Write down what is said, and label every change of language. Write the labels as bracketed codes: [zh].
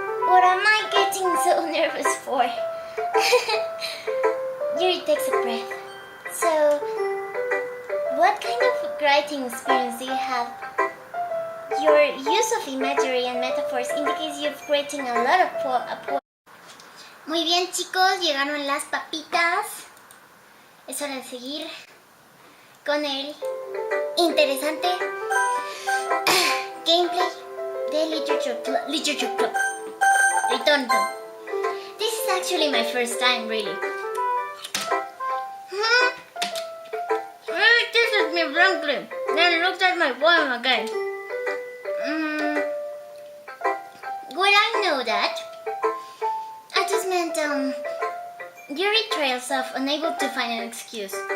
[en] What am I getting so nervous for? Yuri takes a breath. So, what kind of writing experience do you have? Your use of imagery and metaphors indicates you've written a lot of poems. [es] Muy bien, chicos, llegaron las papitas. Es hora de seguir con el interesante gameplay de Literature Club. Retorno. [en] This is actually my first time, really. It kisses me blankly, then looks at my poem again. Would I know that? I just meant, Yuri trails off, unable to find an excuse.